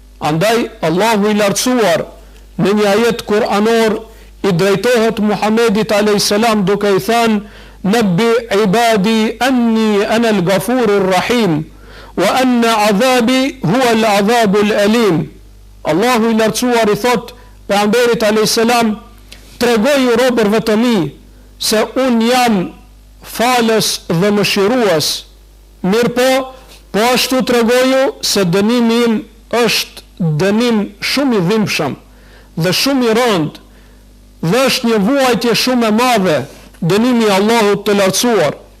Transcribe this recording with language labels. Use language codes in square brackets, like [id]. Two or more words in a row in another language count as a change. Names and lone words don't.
[sq] Andaj Allahu i lartësuar në një ajet kuranor i drejtohet Muhamedit a.s. duke i thënë: [ar] "نبئ عبادي أني أنا الغفور الرحيم وأن عذابي هو العذاب الأليم." [sq] Allahu i lartësuar i thot pejgamberit a.s. "Tregoj robërve të mi se un jam falës dhe mëshirues. Mirpo, po ashtu tregoju se dënimi im është dënim shumë i dhimbshëm dhe shumë i rëndë, dhe është një vuajtje shumë e madhe, dënimi i Allahut të lartësuar."